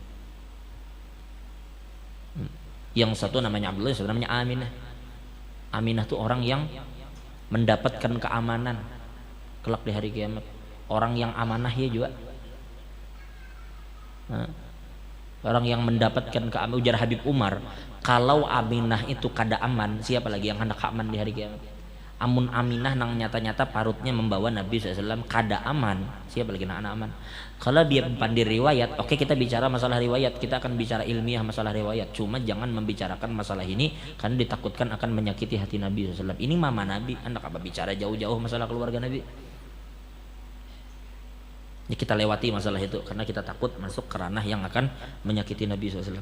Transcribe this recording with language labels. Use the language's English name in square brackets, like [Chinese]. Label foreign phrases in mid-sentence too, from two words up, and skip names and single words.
[Indonesian] Yang satu namanya Abdullah, yang satu namanya Aminah. Aminah itu orang yang mendapatkan keamanan kelak di hari kiamat. Orang yang amanah ya juga. Orang yang mendapatkan keamanan. Ujar Habib Umar, kalau Aminah itu kada aman, siapa lagi yang hendak aman di hari kiamat? [Banjar] Amun Aminah nang nyata-nyata parutnya membawa Nabi SAW kada aman, siapa lagi nang aman? [Indonesian] Kalau dia pandai riwayat, oke, kita bicara masalah riwayat, kita akan bicara ilmiah masalah riwayat. Cuma jangan membicarakan masalah ini karena ditakutkan akan menyakiti hati Nabi SAW. Ini mama Nabi, anak apa bicara jauh-jauh masalah keluarga Nabi? Ya, kita lewati masalah itu karena kita takut masuk ke ranah yang akan menyakiti Nabi SAW.